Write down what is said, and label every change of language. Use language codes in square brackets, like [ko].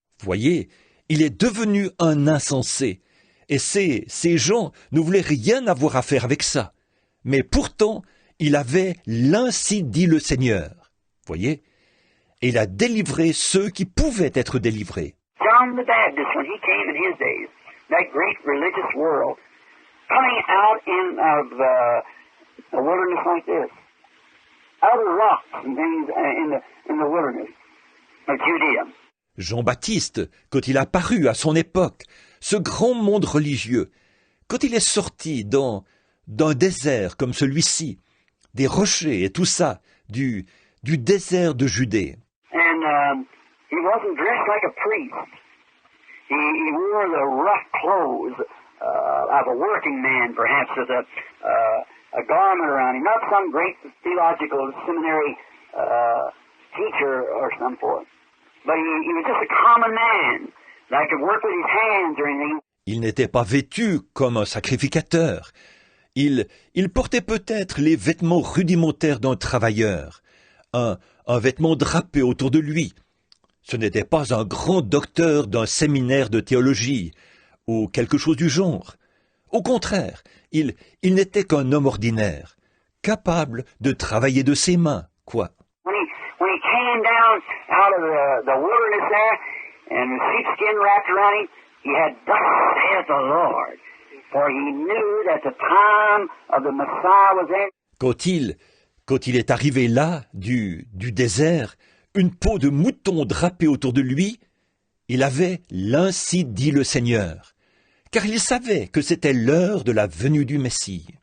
[fr] Voyez, il est devenu un insensé. Et ces gens ne voulaient rien avoir à faire avec ça. Mais pourtant, il avait l'ainsi dit le Seigneur. Voyez? Et il a délivré ceux qui pouvaient être délivrés. [en] John the Baptist, when he came in his days, that great religious world, coming out of a wilderness like this, out of rocks and things in the wilderness of Judea. [fr] Jean-Baptiste, quand il a paru à son époque, ce grand monde religieux, quand il est sorti d'un désert comme celui-ci, des rochers et tout ça, du désert de Judée. [en] And he wasn't dressed like a priest. He wore the rough clothes of a working man, perhaps, with a garment around him, not some great theological seminary teacher or some sort. But he was just a common man that could work with his hands or anything. [fr] Il n'était pas vêtu comme un sacrificateur. Il portait peut-être les vêtements rudimentaires d'un travailleur, un vêtement drapé autour de lui. Ce n'était pas un grand docteur d'un séminaire de théologie, ou quelque chose du genre. Au contraire, il n'était qu'un homme ordinaire, capable de travailler de ses mains, quoi. [en] When he came down out of the wilderness there, and the sheepskin wrapped around him, he had, "Thus saith the Lord," for he knew that the time of the Messiah was in. [fr] Quand il est arrivé là, du désert, une peau de mouton drapée autour de lui, il avait l'ainsi dit le Seigneur, car il savait que c'était l'heure de la venue du Messie.